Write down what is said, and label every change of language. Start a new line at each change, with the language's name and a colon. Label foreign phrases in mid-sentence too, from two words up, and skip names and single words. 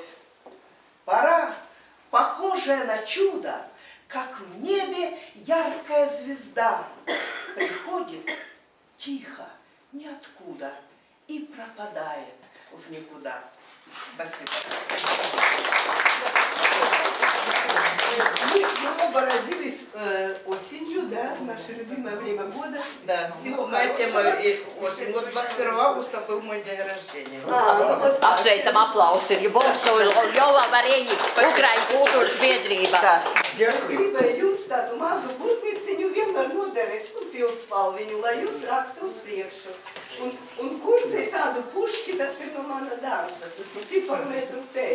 Russian: Пора, похожая на чудо, как в небе яркая звезда, приходит тихо, ниоткуда, и пропадает в никуда. Спасибо. Мы оба родились осенью, да, в наше любимое время года. Да, Всего моя тема хорошего. и осень. Вот 21 августа был мой день рождения.
Latvian: Apsveicam aplausi, jo Bonsola, Jova Varēņi, Ukraiņu kultūras biedrība. Es gribēju jums tādu mazu burtniciņu vienmēr noderēs, un pilsvalviņu, lai jūs raksta uz priekšu. Un kundzei tādu puški, tas ir no mana dārza, tas ir 3 metru tēļ.